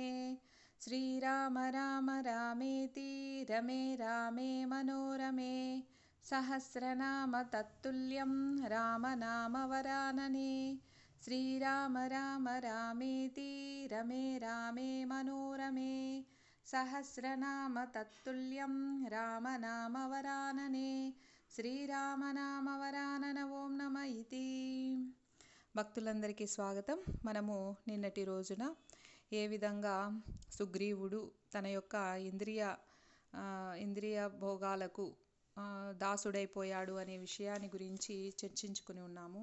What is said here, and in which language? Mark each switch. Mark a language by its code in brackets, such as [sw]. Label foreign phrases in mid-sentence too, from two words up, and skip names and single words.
[sa] श्रीराम राम रामेति रमे रामे मनोरमे सहस्रनाम तत्तुल्यं रामनामवरानने। श्रीराम राम रामेति रमे रामे मनोरमे सहस्रनाम तत्तुल्यं रामनामवरानने। శ్రీరామనామవరానన ఓం నమ ఇతి. [te] భక్తులందరికీ స్వాగతం. మనము నిన్నటి రోజున ఏ విధంగా సుగ్రీవుడు తన యొక్క ఇంద్రియ భోగాలకు దాసుడైపోయాడు అనే విషయాన్ని గురించి చర్చించుకుని ఉన్నాము.